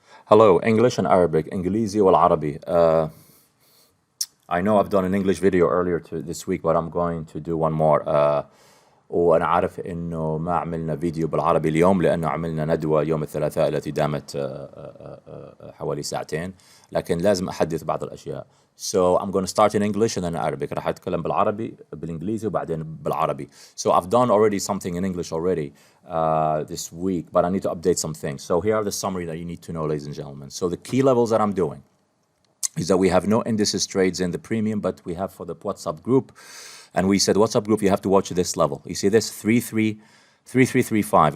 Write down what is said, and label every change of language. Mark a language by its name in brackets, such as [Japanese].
[English] Hello, English and Arabic. [Arabic] إنجليزي والعربي. [English] I know I've done an English video earlier this week, but I'm going to do one more. [Arabic] وأنا عارف إنه ما عملنا فيديو بالعربي اليوم لأنه عملنا ندوة يوم الثلاثاء التي دامت حوالي ساعتين، لكن لازم أحدث بعض الأشياء. [English] So I'm going to start in English and then Arabic. [Arabic] راح أتكلم بالعربي بالإنجليزي وبعدين بالعربي. [English] So I've done already something in English already this week, but I need to update some things. So here are the summary that you need to know, ladies and gentlemen. So the key levels that I'm doing is that we have no indices trades in the premium, but we have for the WhatsApp group. And we said, WhatsApp group, you have to watch this level. You see this 3335.